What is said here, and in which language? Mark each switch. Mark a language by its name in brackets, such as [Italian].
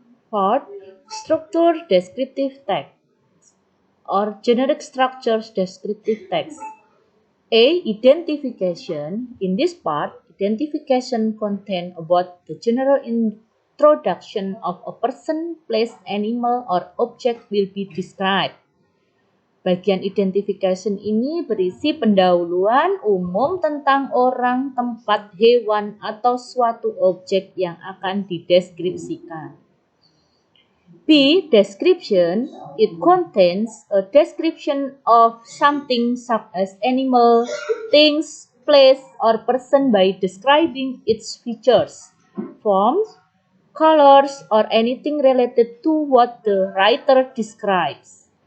[English] Fourth, structure descriptive text or generic structures descriptive text. A. Identification. In this part, identification contains about the general introduction of a person, place, animal, or object will be described. [Indonesian] Bagian identification ini berisi pendahuluan umum tentang orang, tempat, hewan, atau suatu objek yang akan dideskripsikan. [English] B. Description. It contains a description of something such as animal, things, place, or person by describing its features, forms, colors, or anything related to what the writer describes.